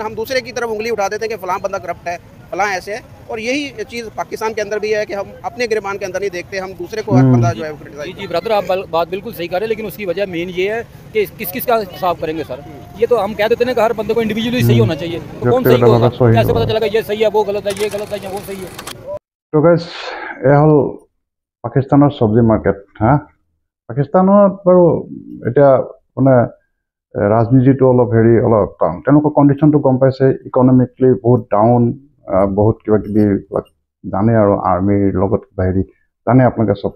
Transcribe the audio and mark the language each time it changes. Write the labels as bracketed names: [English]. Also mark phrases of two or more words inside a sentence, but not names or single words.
[Hindi] हम दूसरे की तरफ उंगली उठा देते हैं कि फलां बंदा करप्ट है, फलां ऐसे है, और यही चीज़ पाकिस्तान के अंदर भी है कि हम अपने गिरबान के अंदर नहीं देखते, हम दूसरे को हर बंदा जो है। जी ब्रदर, आप बात बिल्कुल सही कर रहे हैं, लेकिन उसकी वजह मेन ये है कि किस किस का हिसाब करेंगे सर। ये तो हम कह देते हैं कि हर बंदे को इंडिविजुअली सही होना चाहिए, तो कौन सही होगा? कैसे पता चलेगा ये सही है, वो गलत है, ये गलत है, वो सही है? [Assamese] तो गाइस এ হল পাকিস্তানৰ সবজি মাৰ্কেট। পাকিস্তানত বাৰু এতিয়া মানে ৰাজনীতিটো অলপ অলপ তেওঁলোকৰ কণ্ডিশ্যনটো গম পাইছে, ইকনমিকলি বহুত ডাউন, বহুত কিবা কিবি জানে, আৰু আৰ্মিৰ লগত কিবা জানে আপোনালোকে চব।